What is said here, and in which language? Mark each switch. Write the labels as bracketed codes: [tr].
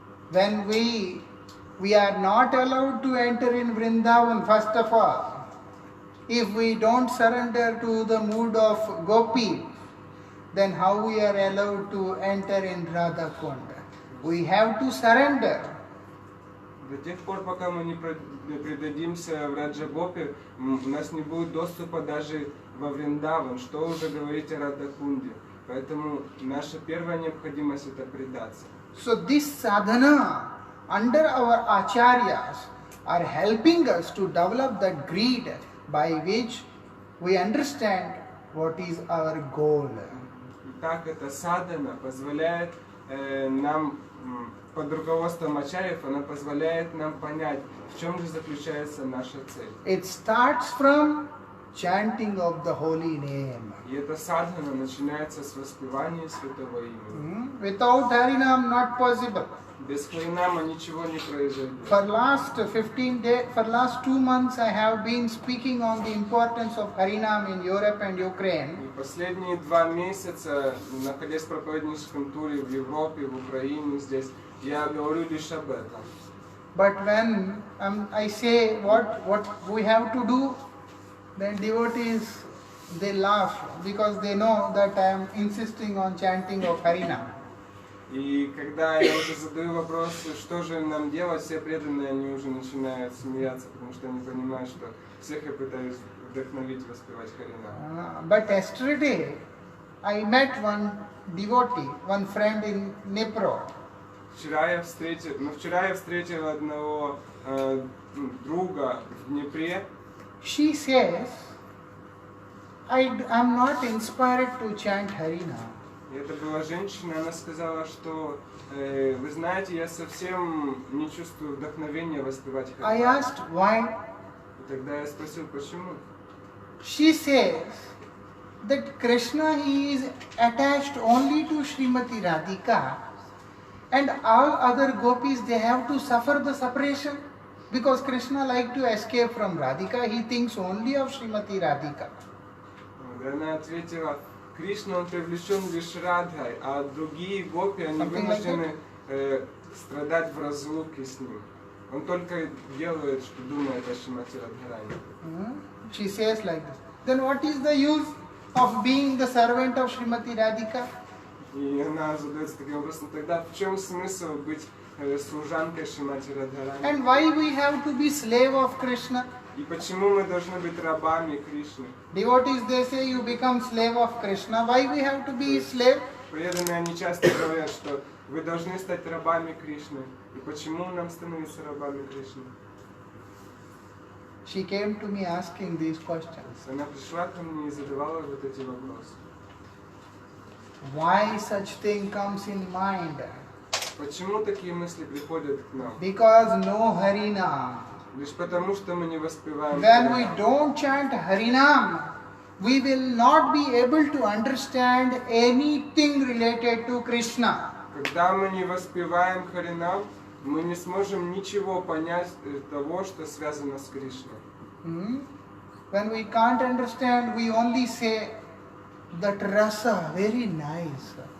[en] When we are not allowed to enter in Vrindavan, first of all, if we don't surrender to the mood of Gopi, then how we are allowed to enter in Radha Kund? We have to surrender. [ru] До тех пор, пока мы не предадимся в Раджагопе, у нас не будет доступа даже во Вриндаван, что уже говорить о Радакунде. Поэтому наша первая необходимость это предаться. [en] So this sadhana under our acharyas are helping us to develop that greed by which we understand what is our goal. [ru] Итак, эта садхана позволяет нам, под руководством ачарьев, она позволяет нам понять, в чем же заключается наша цель. [en] It starts from chanting of the holy name. [ru] И эта садхана начинается с воспевания святого имени. [en] Without Harinam not possible. [ru] Без Харинама ничего не произойдет. [en] For last 15 days, for last 2 months, I have been speaking on the importance of Harinam in Europe and Ukraine. [ru] И последние 2 месяца, находясь в проповедническом туре в Европе, в Украине, здесь, я говорю лишь об этом. [en] But when I say what we have to do, then devotees, they laugh because they know that I am insisting on chanting of Harinam. [ru] И когда я уже задаю вопрос, что же нам делать, все преданные, они уже начинают смеяться, потому что они понимают, что всех я пытаюсь вдохновить воспевать Харинам. [en] But yesterday, I met one devotee, one friend in Dnipro. [ru] Вчера я встретил одного друга в Днепре. [en] She says, I'm not inspired to chant Harinam. [ru] И это была женщина, она сказала, что вы знаете, я совсем не чувствую вдохновения воспевать [en] I [ru] Харинам. [en] asked why. [ru] И тогда я спросил, почему? [en] She says that Krishna, he is attached only to Srimati Radhika, and all other gopis, they have to suffer the separation because Krishna like to escape from Radhika. He thinks only of Srimati Radhika. [ru] И она ответила, Кришна, он привлечен лишь Радхой, а другие гопи, они вынуждены страдать в разлуке с ним. Он только делает, что думает о Шримати Радхарани. [en] She says like this. Then what is the use of being the servant of Srimati Radhika? [ru] И она задается таким вопросом, тогда в чем смысл быть служанкой Шримати Радхарани? [en] And why we have to be slave of Krishna? [ru] И почему мы должны быть рабами Кришны? [en] Devotees, they say you become slave of Krishna. Why we have to be slave? [ru] Преданные, они часто говорят, что вы должны стать рабами Кришны. И почему нам становиться рабами Кришны? [en] She came to me asking these questions. [ru] Она пришла ко мне и задавала вот эти вопросы. [en] Why such thing comes in mind? [ru] Почему такие мысли приходят к нам? [en] Because no Harinam. [ru] Лишь потому, что мы не воспеваем [en] When we [ru] Харинам. [en] don't chant Harinam, we will not be able to understand anything related to Krishna. [ru] Когда мы не воспеваем Харинам, мы не сможем ничего понять того, что связано с Кришной. [en] When we can't understand, we only say that rasa, very nice.